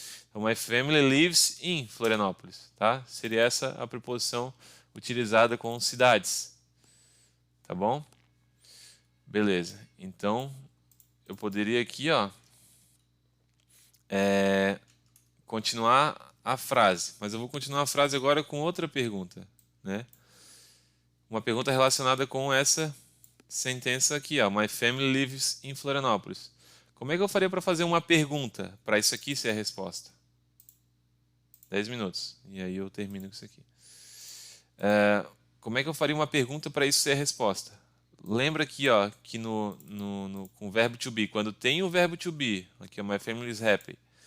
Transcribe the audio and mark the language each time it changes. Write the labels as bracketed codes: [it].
[pt] Então, [en] my family lives in Florianópolis, [pt] tá? Seria essa a preposição utilizada com cidades. Tá bom? Beleza. Então, eu poderia aqui, ó, continuar a frase. Mas eu vou continuar a frase agora com outra pergunta, né? Uma pergunta relacionada com essa sentença aqui, ó. [en] My family lives in Florianópolis. [pt] Como é que eu faria para fazer uma pergunta para isso aqui ser a resposta? 10 minutos. E aí eu termino com isso aqui. Como é que eu faria uma pergunta para isso ser a resposta? Lembra aqui, ó, que com o verbo to be, quando tem o verbo to be, aqui, ó, [en] my family is happy.